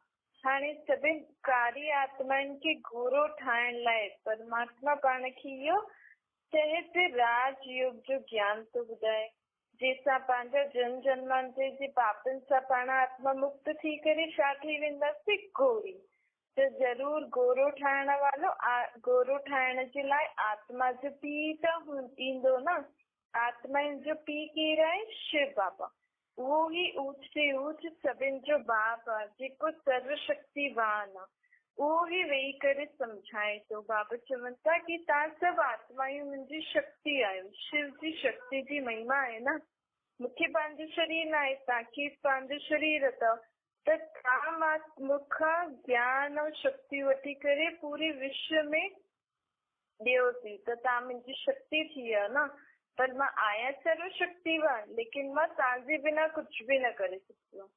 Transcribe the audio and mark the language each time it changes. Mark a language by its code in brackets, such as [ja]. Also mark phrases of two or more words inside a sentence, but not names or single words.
[sd] हाणे सभिनि कारी आत्माउनि खे गोरो ठाहिण लाइ परमात्मा पाण खे इहो तहत राजयोग जो ज्ञान थो ॿुधाए, जंहिंसां पंहिंजा जन्म जन्मांतर जे पापनि सां पाण आत्मा मुक्त थी करे छा थी वेंदासीं? गोरी। त जरूर गोरो ठाहिण वारो गोरो ठाहिण जे लाइ आत्मा जो पीउ त ईंदो न। आत्मा जो पीउ केरु आहे? शिव बाबा। उहो ही ऊच से ऊच सभिनि जो बाप आहे, जेको सर्वशक्तिवान आहे। उहो ही वेही करे सम्झाए थो। बाबा चवनि था कि तव्हां सभु आत्मायूं मुंहिंजी शक्ति आहियो। शिव जी शक्ति जी महिमा आहे न। मूंखे पंहिंजो शरीर न आहे, तव्हांखे पंहिंजो शरीर अथव, त तव्हां मूंखां ज्ञान ऐं शक्ति वठी करे पूरे विश्व में ॾियो थी त तव्हां मुंहिंजी शक्ति थी विया न। पर मां आहियां सर्वशक्तिवान, लेकिन मां तव्हांजे बिना कुझु बि न करे सघंदो आहियां।